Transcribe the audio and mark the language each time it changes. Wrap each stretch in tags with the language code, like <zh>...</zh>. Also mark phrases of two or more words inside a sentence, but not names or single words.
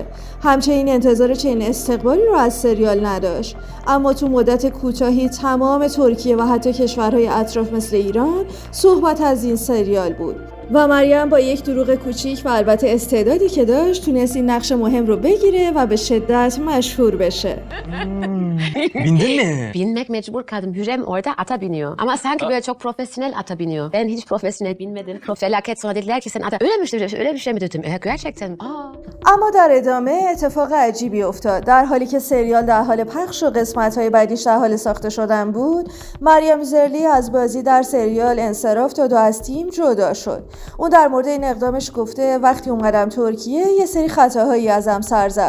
<fa>همچنین انتظار چنین استقبالی رو از سریال نداشت. اما تو مدت کوتاهی تمام ترکیه و حتی کشورهای اطراف مثل ایران صحبت از این سریال بود. و مریم با یک دروغ کوچیک و البته استعدادی که dağış تونست این نقش مهم رو بگیره و به شدت مشهور بشه.</fa> <tr>Bindin mi? Binmek mecbur kaldım. Hürrem orada ata biniyor. Ama sanki böyle çok profesyonel ata biniyor. Ben hiç profesyonel binmedim. Felaket sonra dediler ki sen ata öyle bir şey mi dedim? Gerçekten.</tr> <fa>اما در ادامه اتفاق عجیبی افتاد. در حالی که سریال در حال پخش و قسمت‌های بعدیش در حال ساخته شدن بود، مریم زلی از بازی در سریال انصراف داد و از تیم جدا شد. اون در مورد این اقدامش گفته وقتی اومدم ترکیه یه سری خطاهایی ازم سر زد.</fa>